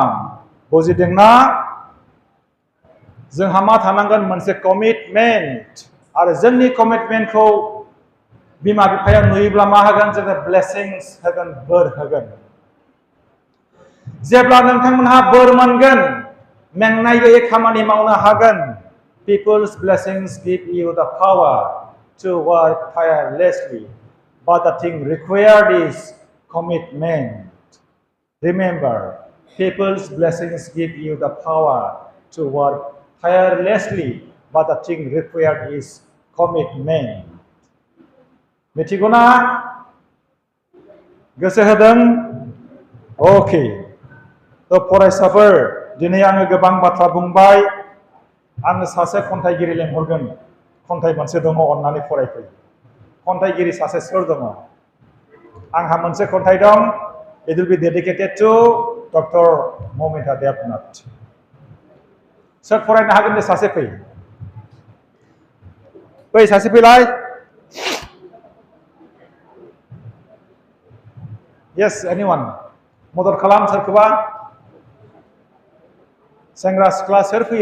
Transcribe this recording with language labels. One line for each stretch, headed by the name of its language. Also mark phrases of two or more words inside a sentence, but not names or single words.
Bodo: बुजिदोंना? जोंहा मा थानांगोन? मोनसे कमिटमेन्ट। आरो जोंनि कमिटमेन्टखौ बिमा बिफाया नुयोब्ला मा होगोन? जोंनो ब्लेसिंस होगोन, बोर होगोन। जेब्ला नोंथांमोनहा बोर मोनगोन, मेंनाय गैयै खामानि मावनो हागोन।
English: People's blessings give you the power to work tirelessly, but the thing required is commitment. Remember, people's blessings give you the power to work tirelessly, but the thing required is commitment.
Bodo: मिथिगौना? गोसो होदों? अके। थ' फरायसाफोर, दिनै आङो गोबां बाथ्रा बुंबाय। आङो सासे खन्थाइगिरि लेंहरगोन। खन्थाइ मोनसे दङ, अन्नानै फरायफै। खन्थाइगिरि सासे सोर दङ? आंहा मोनसे खन्थाइ दं।
English: It will be dedicated to Dr. Momita Devnath.
Bodo: सोर फरायनो हागोन? दे सासे फै। फै सासे फैलाय।
English: Yes, anyone?
Bodo: मदद खालाम सोरखौबा। सेंग्रा सिख्ला सोर फैयो?